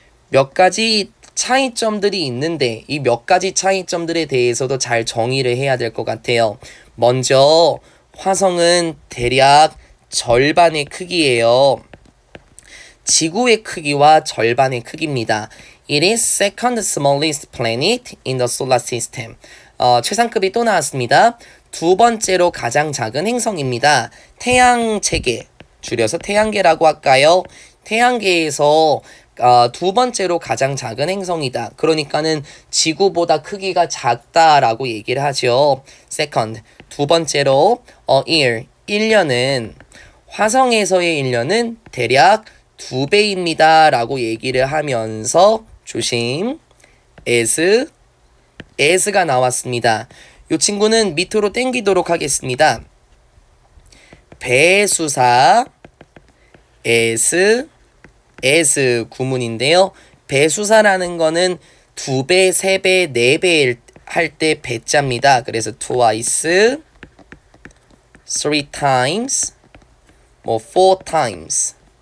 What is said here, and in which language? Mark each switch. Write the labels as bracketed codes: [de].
[ko] 몇 가지 차이점들이 있는데 이 몇 가지 차이점들에 대해서도 잘 정의를 해야 될 것 같아요. 먼저 화성은 대략 절반의 크기예요. 지구의 크기와 절반의 크기입니다. [en] It is second smallest planet in the solar system. [ko] 최상급이 또 나왔습니다. 두 번째로 가장 작은 행성입니다. 태양체계, 줄여서 태양계라고 할까요? 태양계에서 두 번째로 가장 작은 행성이다. 그러니까는 지구보다 크기가 작다라고 얘기를 하죠. Second, 두 번째로 year, 1년은 화성에서의 1년은 대략 2배입니다 라고 얘기를 하면서 조심, as가 나왔습니다. 이 친구는 밑으로 당기도록 하겠습니다. 배수사 as 구문인데요. 배수사라는 거는 2배, 3배, 4배 할 때 배자입니다. 그래서 [en] twice, 3 times, 4 times.